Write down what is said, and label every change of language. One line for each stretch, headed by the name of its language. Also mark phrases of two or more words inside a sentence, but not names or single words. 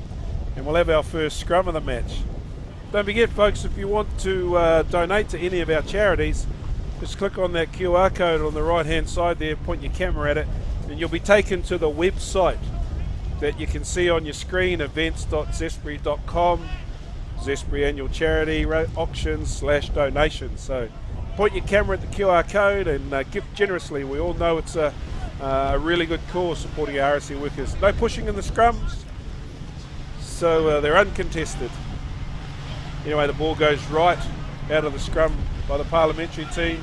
English: And we'll have our first scrum of the match. Don't forget, folks, if you want to donate to any of our charities, just click on that QR code on the right hand side there, point your camera at it, and you'll be taken to the website that you can see on your screen, events.zespri.com, Zespri Annual Charity Auctions/donations. So point your camera at the QR code and give generously. We all know it's a really good cause supporting our RSC workers. No pushing in the scrums, so they're uncontested. Anyway, the ball goes right out of the scrum by the Parliamentary team.